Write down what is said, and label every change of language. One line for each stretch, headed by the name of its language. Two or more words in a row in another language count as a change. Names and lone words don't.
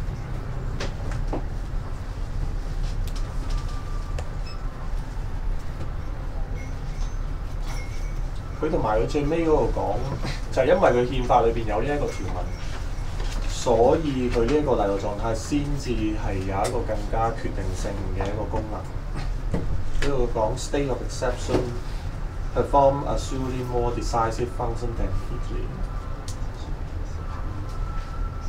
Cantonese: 佢同埋佢最尾嗰度講，就係因為佢憲法裏邊有呢一個條文，所以佢呢一個例外狀態先至係有一個更加決定性嘅一個功能。呢度講
English: state of exception perform a surely more decisive function than Italy。